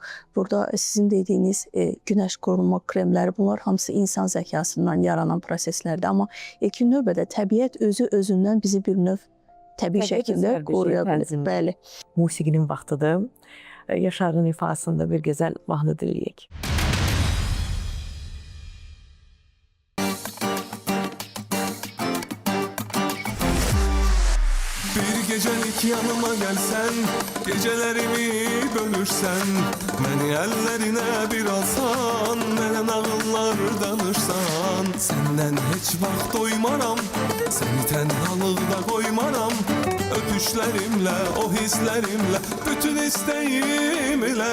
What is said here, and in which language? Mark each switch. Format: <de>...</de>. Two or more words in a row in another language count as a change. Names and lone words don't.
<az>Burada sizin dediyiniz günəş qorunma kremləri, bunlar hamısı insan zəkasından yaranan proseslərdir. Amma ilkin növbədə təbiət özündən bizi bir növ təbii şəkildə qoruya bilir. Bəli. Musiqinin vaxtıdır. Yaşarın ifasında bir gözəl mahnı dinləyək.</az> <tr>Bir gecelik yanıma gelsen, gecelerimi bölürsen, beni ellerine bir alsan, bana</tr> <az>nağıllar danışsan,</az> <tr>senden hiç vaxt doymaram, seni tenhalıqda koymaram, öpüşlerimle, o hislerimle, bütün isteğimle.</tr>